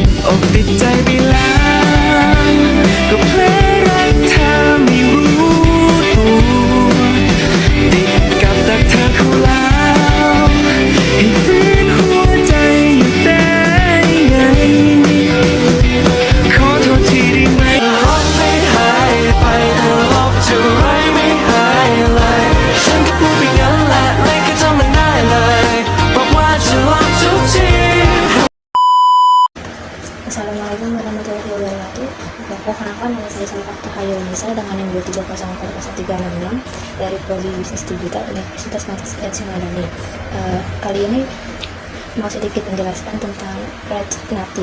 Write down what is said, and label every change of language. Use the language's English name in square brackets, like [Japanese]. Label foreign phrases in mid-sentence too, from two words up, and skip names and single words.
[Thai] อกติดใจไปแล้วก็เพลงรักเธอไม่รู้ตัวติดกับดักเธอเข้าแล้วให้ฝืนหัวใจอยู่ได้ไงขอโทษทีได้ไหมลบไม่หายไปถ้าลบเท่าไรไม่หายเลยฉันก็พูดไปงั้นแหละไม่เคยทำมันได้เลยบอกว่าจะลบทุกที [Arabic] السلام عليكم ورحمة الله وبركاته. [Indonesian] Perkenalkan nama saya Salvatore Hayonisa dengan NIM 230401366 dari Prodi Bisnis Digital Universitas Matsuyama Madani. Kali ini mau sedikit menjelaskan tentang React Native.